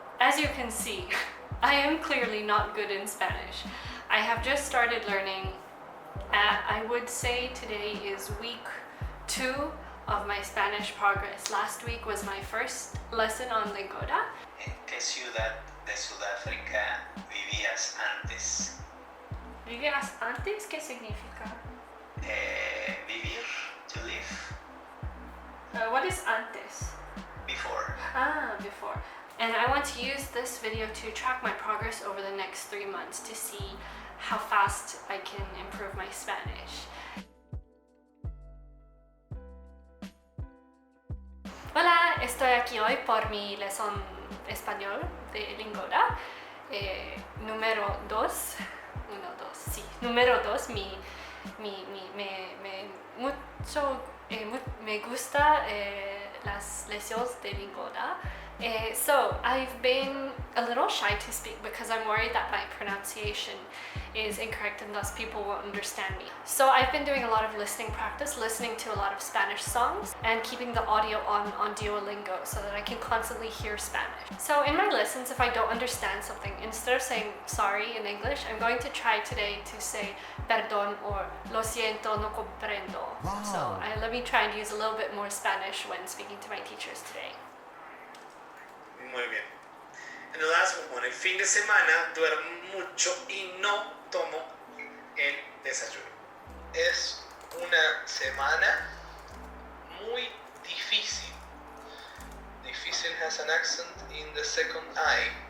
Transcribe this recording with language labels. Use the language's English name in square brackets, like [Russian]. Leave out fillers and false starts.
[English] As you can see, I am clearly not good in Spanish. I have just started learning. I would say today is week 2 of my Spanish progress. Last week was my first lesson on Lingoda. [Spanish] ¿En qué ciudad de Sudáfrica vivías antes? ¿Vivías antes? ¿Qué significa? [English] Vivir, to live, What is antes? before. Before. And I want to use this video to track my progress over the next 3 months to see how fast I can improve my Spanish. [Spanish] Hola, estoy aquí hoy por mi lección español de Lingoda. Número 2. Número 2, me gusta las lecciones de Lingoda. [English] So I've been a little shy to speak because I'm worried that my pronunciation is incorrect and thus people won't understand me. So I've been doing a lot of listening practice, listening to a lot of Spanish songs and keeping the audio on Duolingo so that I can constantly hear Spanish. So in my lessons, if I don't understand something, instead of saying sorry in English, I'm going to try today to say [Spanish] perdón [English] or [Spanish] lo siento, no comprendo. [English] Wow. So let me try and use a little bit more Spanish when speaking to my teachers today. [Spanish] Muy bien. En el fin de semana duermo mucho y no tomo el desayuno. Es una semana muy difícil. [English] Difícil has an accent in the second I.